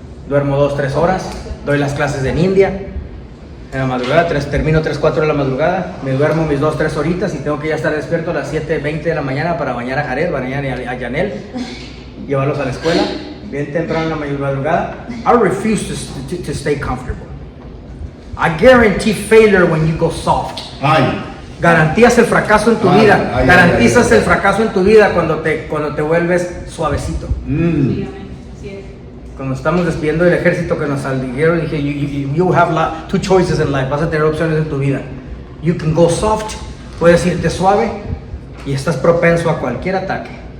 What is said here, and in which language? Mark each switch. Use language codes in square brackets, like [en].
[es] Duermo 2, 3 horas. Doy las clases en India. En la madrugada, termino 3, 4 de la madrugada. Me duermo mis 2, 3 horitas y tengo que ya estar despierto a las 7:20 de la mañana para bañar a Jared, bañar a Yanel, llevarlos a la escuela. Bien temprano en la madrugada. [en] I refuse to stay comfortable. I guarantee failure when you go soft. Ay. [es] Garantías el fracaso en tu vida. Garantizas el fracaso en tu vida cuando te vuelves suavecito. Cuando estamos despidiendo del ejército que nos salieron, dije, [en] you have two choices in life. [es] Vas a tener opciones en tu vida. [en] You can go soft, [es] puedes irte suave y estás propenso a cualquier ataque.